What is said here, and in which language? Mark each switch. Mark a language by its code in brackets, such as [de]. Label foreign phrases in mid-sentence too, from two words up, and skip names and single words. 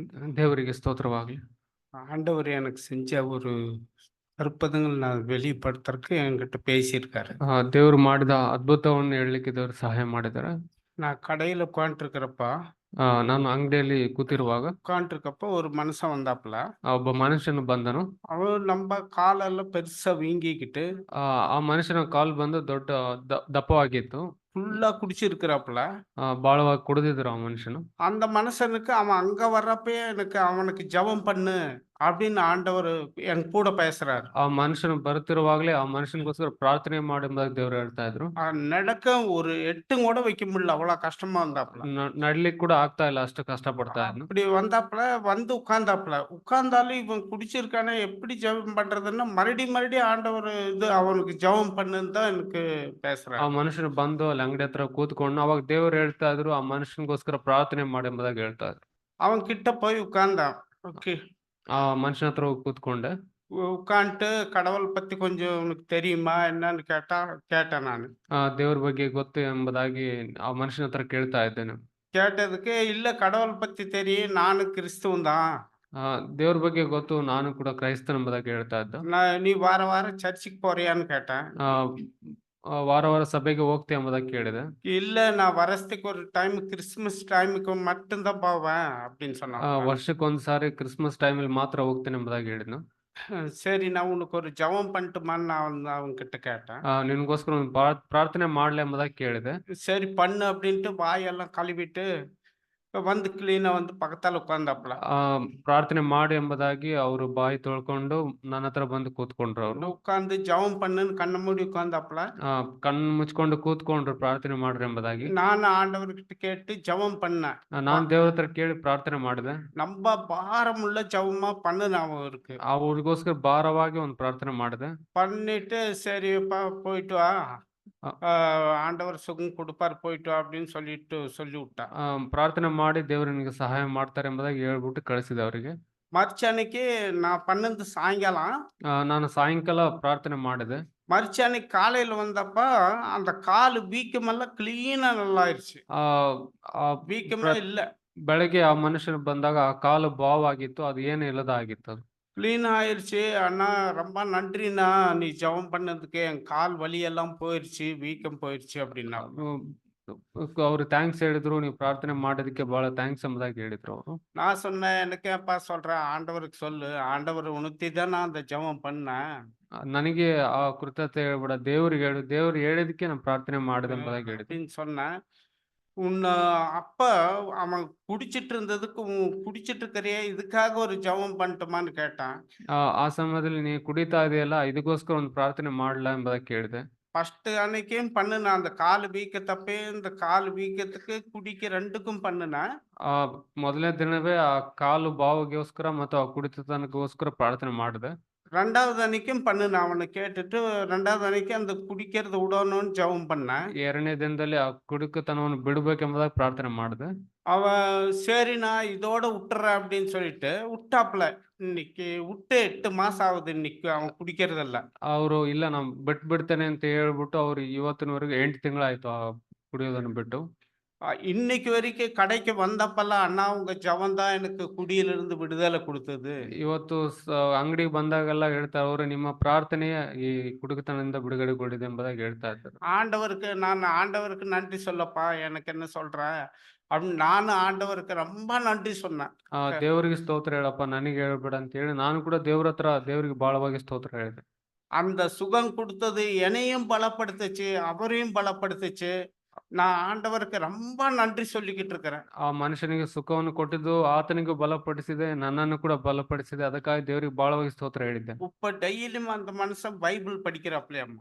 [kn] ದೇವರಿಗೆ ಸ್ತೋತ್ರವಾಗಲಿ. [ta] ஆண்டவர் எனக்கு செஞ்ச ஒரு அற்புதங்கள் நான் வெளிப்படுத்துறதுக்கு என்கிட்ட பேசியிருக்காரு. [kn] ದೇವರು ಮಾಡಿದ ಅದ್ಭುತವನ್ನು ಹೇಳಲಿಕ್ಕೆ ದೇವರು ಸಹಾಯ ಮಾಡಿದ್ದಾರೆ. [ta] நான் கடையில உட்காந்துருக்கிறப்ப [kn] ನಾನು ಅಂಗಡಿಯಲ್ಲಿ ಕೂತಿರುವಾಗ [ta] ஒரு மனுஷன் வந்தாப்புல. [kn] ಒಬ್ಬ ಮನುಷ್ಯನು ಬಂದನು. [ta] அவன் நம்ம காலெல்லாம் பெருசா வீங்கிக்கிட்டு [kn] ಆ ಮನುಷ್ಯನ ಕಾಲು ಬಂದು ದೊಡ್ಡ ದಪ್ಪವಾಗಿತ್ತು. [ta] ஃபுல்லா குடிச்சிருக்கிறாப்புல. [kn] ಬಾಳವಾಗಿ ಕುಡಿದಿದ್ರು ಆ ಮನುಷ್ಯನು. [ta] அந்த மனுஷனுக்கு அவன் அங்க வர்றப்பயே அவனுக்கு ஜெபம் பண்ணு அப்படின்னு ஆண்டவர் என் கூட பேசுறாரு. [kn] ಆ ಮನುಷ್ಯನು ಬರುತ್ತಿರುವಾಗಲೇ ಆ ಮನುಷ್ಯನಿಗೋಸ್ಕರ ಪ್ರಾರ್ಥನೆ ಮಾಡಿ ಎಂಬುದಾಗಿ ದೇವರು ಹೇಳ್ತಾ ಇದ್ರು. [ta] நடக்க ஒரு எட்டும் கூட வைக்க முடியல, அவ்வளவு கஷ்டமா வந்தாப்புல. [kn] ನಡ್ಲಿಕ್ಕೆ ಕೂಡ ಆಗ್ತಾ ಇಲ್ಲ, ಅಷ್ಟು ಕಷ್ಟಪಡ್ತಾ ಇದ್ನು. [ta] இப்படி வந்தாப்புல வந்து உட்கார்ந்தாலும் இவன் குடிச்சிருக்கானே, எப்படி ஜெபம் பண்றதுன்னா மறுபடியும் ஆண்டவர் அவனுக்கு ஜெபம் பண்ணுன்னு தான் எனக்கு பேசுறாரு. [kn] ಆ ಮನುಷ್ಯನು ಬಂದು ಅಲ್ಲಿ ಅಂಗಡಿ ಹತ್ರ ಕೂತ್ಕೊಂಡು ಅವಾಗ ದೇವರು ಹೇಳ್ತಾ ಇದ್ರು ಆ ಮನುಷ್ಯನಿಗೋಸ್ಕರ ಪ್ರಾರ್ಥನೆ ಮಾಡಿ ಎಂಬುದಾಗಿ ಹೇಳ್ತಾ ಇದ್ರು. [ta] அவன் கிட்ட போய் உட்கார்ந்தான். [kn] ಆ ಮನುಷ್ಯನ ಹತ್ರ ಹೋಗಿ ಕೂತ್ಕೊಂಡೆ. [ta] உட்காந்துட்டு கடவுள் பத்தி கொஞ்சம் உனக்கு தெரியுமா என்னன்னு கேட்டேன் ನಾನು. [kn] ದೇವ್ರ ಬಗ್ಗೆ ಗೊತ್ತು ಎಂಬುದಾಗಿ ಆ ಮನುಷ್ಯನ ಹತ್ರ ಕೇಳ್ತಾ ಇದ್ದೇನೆ. [ta] கேட்டதுக்கு இல்ல கடவுள் பத்தி தெரியும், ನಾನು கிறிஸ்துவன் தான். [kn] ದೇವ್ರ ಬಗ್ಗೆ ಗೊತ್ತು, ನಾನು ಕೂಡ ಕ್ರೈಸ್ತನ ಎಂಬುದಾಗಿ ಹೇಳ್ತಾ ಇದ್ದ. [ta] நீ வார வாரம் சர்ச்சுக்கு போறியான்னு கேட்டேன். [kn] ವಾರ ವಾರ ಸಭೆಗೆ ಹೋಗ್ತೀಯ ಎಂಬುದಾಗಿ ಕೇಳಿದೆ. [ta] இல்ல நான் வருஷத்துக்கு ஒரு டைம் கிறிஸ்துமஸ் டைமுக்கு மட்டும்தான் போவேன் அப்படின்னு சொன்னான். [kn] ವರ್ಷಕ್ಕೊಂದ್ಸಾರಿ ಕ್ರಿಸ್ಮಸ್ ಟೈಮಲ್ಲಿ ಮಾತ್ರ ಹೋಗ್ತೇನೆ ಎಂಬುದಾಗಿ ಹೇಳಿದ್ನು. [ta] சரி, நான் உனக்கு ஒரு ஜெபம் பண்ணட்டுமான்னு நான் அவன்கிட்ட கேட்டேன். [kn] ನಿನ್ಗೋಸ್ಕರ ಒಂದು ಪ್ರಾರ್ಥನೆ ಮಾಡ್ಲಿ ಎಂಬುದಾಗಿ ಕೇಳಿದೆ. [ta] சரி பண்ணு அப்படின்ட்டு வாயெல்லாம் கழுவிட்டு வந்து ಕ್ಲೀನಾ வந்து ಪಕ್ಕದಲ್ಲಿ ಉட்காರ್ந்தாப்புல. [kn] ಪ್ರಾರ್ಥನೆ ಮಾಡಿ ಎಂಬುದಾಗಿ ಅವರು ಬಾಯಿ ತೊಳ್ಕೊಂಡು ನನ್ನ ಹತ್ರ ಬಂದು ಕೂತ್ಕೊಂಡ್ರು. ಅವರು [ta] ಉட்கார்ந்து ஜெபம் பண்ணுன்னு கண்ண மூடி உட்கார்ந்தாப்புல. [kn] ಕಣ್ಣು ಮುಚ್ಕೊಂಡು ಕೂತ್ಕೊಂಡ್ರು ಪ್ರಾರ್ಥನೆ ಮಾಡ್ರಿ ಎಂಬುದಾಗಿ. [ta] ನಾನು ஆண்டவர்கிட்ட கேட்டு ஜெபம் பண்ணேன். [kn] ನಾನು ದೇವ್ರ ಹತ್ರ ಕೇಳಿ ಪ್ರಾರ್ಥನೆ ಮಾಡಿದೆ. [ta] நம்ம பாரமுள்ள ஜெபமா பண்ணு அவருக்கு. [kn] ಅವ್ರಿಗೋಸ್ಕರ ಭಾರವಾಗಿ ಒಂದು ಪ್ರಾರ್ಥನೆ ಮಾಡಿದೆ. [ta] பண்ணிட்டு சரிப்பா போயிட்டு வா, ஆண்டவர் சுகம் கொடுப்பார் போயிட்டு வா அப்படின்னு சொல்லி விட்டா. [kn] ಪ್ರಾರ್ಥನೆ ಮಾಡಿ ದೇವರು ನಿನಗೆ ಸಹಾಯ ಮಾಡ್ತಾರೆ ಎಂಬುದಾಗಿ ಹೇಳ್ಬಿಟ್ಟು ಕಳಿಸಿದೆ ಅವರಿಗೆ. [ta] மறுச்சன்னைக்கு நான் பண்ணது சாயங்காலம். [kn] ನಾನು ಸಾಯಂಕಾಲ ಪ್ರಾರ್ಥನೆ ಮಾಡಿದೆ. [ta] மறுச்சன்னைக்கு காலையில வந்தப்ப அந்த கால் வீக்கமெல்லாம் கிளீனா நல்லா ஆயிடுச்சு. வீக்கமே இல்ல. [kn] ಬೆಳಗ್ಗೆ ಆ ಮನುಷ್ಯನು ಬಂದಾಗ ಆ ಕಾಲು ಬಾವಾಗಿತ್ತು, ಅದು ಏನು ಇಲ್ಲದ ಆಗಿತ್ತು. ಅದು [ta] கிளீன் ஆயிடுச்சு. அண்ணா ரொம்ப நன்றிண்ணா, நீ ஜெபம் பண்ணதுக்கு என் கால் வலி எல்லாம் போயிருச்சு, வீக்கம் போயிருச்சு அப்படின்னா. [kn] ಅವ್ರು ಥ್ಯಾಂಕ್ಸ್ ಹೇಳಿದ್ರು, ನೀವು ಪ್ರಾರ್ಥನೆ ಮಾಡೋದಕ್ಕೆ ಬಹಳ ಥ್ಯಾಂಕ್ಸ್ ಎಂಬುದಾಗಿ ಹೇಳಿದ್ರು ಅವರು. [ta] நான் சொன்னேன், எனக்கேப்பா சொல்றேன், ஆண்டவருக்கு சொல்லு, ஆண்டவர் உணர்த்தி தான் நான் அந்த ஜெபம் பண்ணேன். [kn] ನನಗೆ ಆ ಕೃತಜ್ಞತೆ ಹೇಳ್ಬೇಡ, ದೇವ್ರಿಗೆ ಹೇಳು, ದೇವ್ರು ಹೇಳಿದಕ್ಕೆ ನಾನು ಪ್ರಾರ್ಥನೆ ಮಾಡಿದೆ ಎಂಬುದಾಗಿ ಹೇಳಿದ್ರು [ta] அப்படின்னு சொன்னேன். உன்னை அப்ப அவன் குடிச்சிட்டு இருந்ததுக்கு குடிச்சிட்டு இருக்கிறியே, இதுக்காக ஒரு ஜெபம் பண்ணட்டுமான்னு கேட்டான். [kn] ಆ ಸಮಯದಲ್ಲಿ ನೀ ಕುಡಿತಾ ಇದೆಯಲ್ಲ, ಇದಕ್ಕೋಸ್ಕರ ಒಂದು ಪ್ರಾರ್ಥನೆ ಮಾಡ್ಲಾ ಎಂಬುದಾಗಿ ಕೇಳಿದೆ. [ta] ஃபர்ஸ்ட் அன்னைக்கும் பண்ணுனேன். அந்த கால் வீக்கத்தப்பே இந்த கால் வீக்கத்துக்கு குடிக்க ரெண்டுக்கும் பண்ணுனேன். [kn] ಮೊದಲನೇ ದಿನವೇ ಆ ಕಾಲು ಬಾವಿಗೋಸ್ಕರ ಮತ್ತು ಆ ಕುಡಿತನಕ್ಕೋಸ್ಕರ ಪ್ರಾರ್ಥನೆ ಮಾಡಿದೆ. [ta] ரெண்டாவது அன்னைக்கும் பண்ணுனேன். அவன கேட்டுட்டு 2வது அன்னைக்கு அந்த குடிக்கிறத விடணும்னு ஜெபம் பண்ணேன். [kn] 2ನೇ ದಿನದಲ್ಲಿ ಆ ಕುಡುಕತನವನ್ನು ಬಿಡಬೇಕೆಂಬುದಾಗಿ ಪ್ರಾರ್ಥನೆ ಮಾಡಿದೆ. [ta] அவன் சரி நான் இதோட விட்டுறேன் அப்படின்னு சொல்லிட்டு விட்டாப்புல. இன்னைக்கு விட்டு 8 மாசம் ஆகுது இன்னைக்கு அவன் குடிக்கிறதில்ல. [kn] ಅವರು ಇಲ್ಲ ನಾನು ಬಿಡ್ತೇನೆ ಅಂತ ಹೇಳ್ಬಿಟ್ಟು ಅವ್ರು ಇವತ್ತಿನವರೆಗೂ 8 ತಿಂಗಳಾಯ್ತು ಆ ಕುಡಿಯೋದನ್ನು ಬಿಟ್ಟು. [ta] இன்னைக்கு வரைக்கும் கடைக்கு வந்தப்பெல்லாம் அண்ணா உங்க ஜெபம் தான் எனக்கு குடியிலிருந்து விடுதலை கொடுத்தது. [kn] ಇವತ್ತು ಅಂಗಡಿಗೆ ಬಂದಾಗೆಲ್ಲ ಹೇಳ್ತಾರೆ, ಅವರು ನಿಮ್ಮ ಪ್ರಾರ್ಥನೆಯೇ ಈ ಕುಡುಕತನದಿಂದ ಬಿಡುಗಡೆಗೊಂಡಿದೆ ಎಂಬುದಾಗಿ ಹೇಳ್ತಾ ಇದ್ದಾರೆ. [ta] ஆண்டவருக்கு நன்றி சொல்லப்பா, எனக்கு என்ன சொல்ற அப்படின்னு நானும் ஆண்டவருக்கு ரொம்ப நன்றி சொன்னேன். [kn] ದೇವರಿಗೆ ಸ್ತೋತ್ರ ಹೇಳಪ್ಪ, ನನಗೆ ಹೇಳ್ಬೇಡ ಅಂತ ಹೇಳಿ ನಾನು ಕೂಡ ದೇವರಿಗೆ ಬಹಳವಾಗಿ ಸ್ತೋತ್ರ ಹೇಳಿದೆ. [ta] அந்த சுகம் கொடுத்தது என்னையும் பலப்படுத்துச்சு, அவரையும் பலப்படுத்துச்சு. நான் ஆண்டவருக்கு ரொம்ப நன்றி சொல்லிக்கிட்டு இருக்கிறேன். [kn] ಆ ಮನುಷ್ಯನಿಗೆ ಸುಖವನ್ನು ಕೊಟ್ಟಿದ್ದು ಆತನಿಗೂ ಬಲಪಡಿಸಿದೆ, ನನ್ನನ್ನು ಕೂಡ ಬಲಪಡಿಸಿದೆ. ಅದಕ್ಕಾಗಿ ದೇವರಿಗೆ ಬಹಳವಾಗಿ ಸ್ತೋತ್ರ ಹೇಳಿದ್ದೆ. [ta] இப்ப டெய்லியும் அந்த மனுஷன் பைபிள் படிக்கிறாப்லையம்மா.